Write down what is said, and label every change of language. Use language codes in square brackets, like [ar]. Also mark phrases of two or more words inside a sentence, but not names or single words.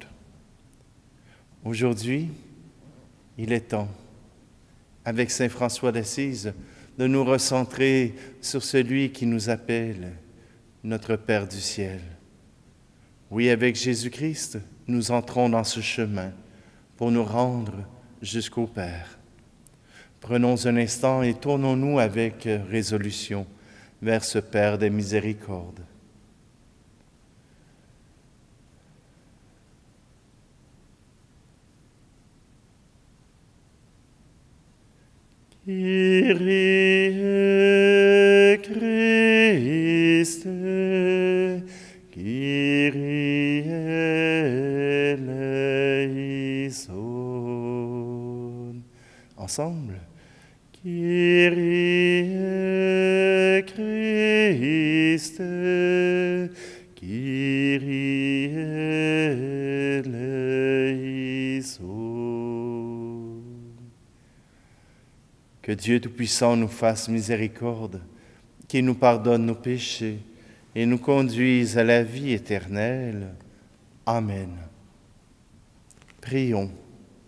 [fr] Aujourd'hui, il est temps, avec Saint François d'Assise, de nous recentrer sur celui qui nous appelle, notre Père du ciel. Oui, avec Jésus-Christ, nous entrons dans ce chemin pour nous rendre jusqu'au Père. Prenons un instant et tournons-nous avec résolution vers ce Père des miséricordes. [el] Kyrie Christe, Kyrie eleison. [fr] Ensemble. [el] Kyrie Christe, Kyrie eleison. [fr] Que Dieu Tout-Puissant nous fasse miséricorde, qu'il nous pardonne nos péchés et nous conduise à la vie éternelle. Amen. Prions.